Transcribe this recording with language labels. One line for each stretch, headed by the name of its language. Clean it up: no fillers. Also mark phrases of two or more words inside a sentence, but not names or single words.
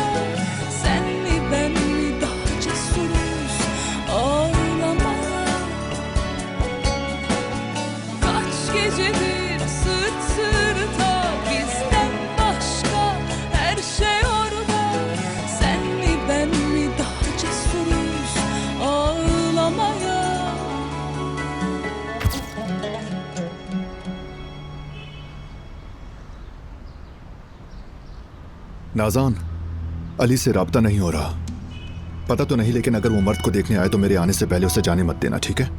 Turkish: Sen mi ben mi daha cesuruz ağlamaya? Kaç gecedir sırt sırta, bizden başka her şey orada. Sen mi ben mi daha cesuruz ağlamaya?
Hindi: नाज़ान, अली से राब्ता नहीं हो रहा। पता तो नहीं, लेकिन अगर वो मर्द को देखने आए तो मेरे आने से पहले उसे जाने मत देना, ठीक है?